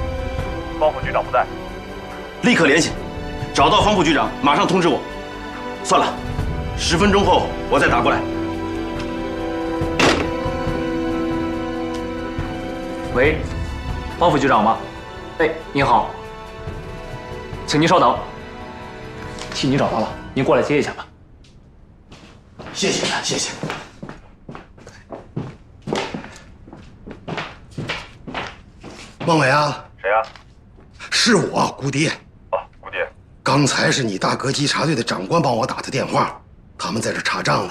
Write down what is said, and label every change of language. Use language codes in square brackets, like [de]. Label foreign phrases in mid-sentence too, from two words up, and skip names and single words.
[zh] 方副局長不在，立刻聯繫，找到方副局長，馬上通知我。算了，10分鐘後我再打過來。喂，方副局長嗎？哎，您好，請您稍等。替您找到了，您過來接一下吧。謝謝，謝謝。孟偉啊！誰啊？是我，顧蝶。哦，顧蝶。剛才是你大哥稽查隊的長官幫我打的電話，他們在這查賬呢。